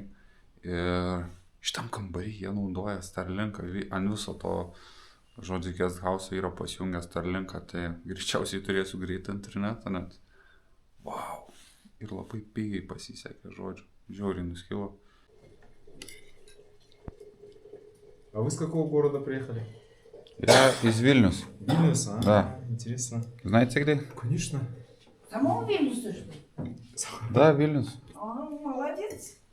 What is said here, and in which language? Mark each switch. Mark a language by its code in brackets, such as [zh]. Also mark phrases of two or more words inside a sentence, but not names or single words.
[lt] Ir šitam kambarį jie naudoja Starlinką, ant viso to žodžiu, [en] guest house [lt] yra pasijungęs Starlinką, tai greičiausiai turėsiu greitą internetą net. Wow. Ir labai pigiai pasisekė, žodžiu. Žiauriai nuskilo. [ru] А вы с какого города приехали? Я из Вильнюс. Вильнюс, а? Да. Интересно. Знаете где? Конечно. Самому Вильнюсу, что ли? Да, Вильнюс. Молодец.